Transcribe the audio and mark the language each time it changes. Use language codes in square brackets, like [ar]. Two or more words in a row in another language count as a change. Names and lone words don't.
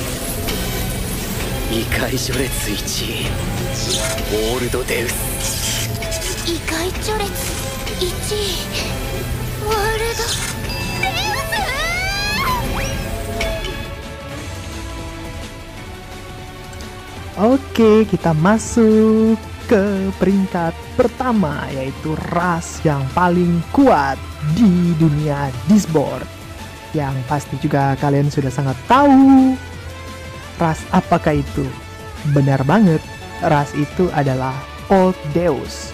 [ja] 異界序列1、オールドデウス。異界序列1ワールドデウス。 [id] Oke, kita masuk ke peringkat pertama, yaitu ras yang paling kuat di dunia Disboard. Yang pasti juga kalian sudah sangat tahu ras apakah itu. Benar banget, ras itu adalah Old Deus.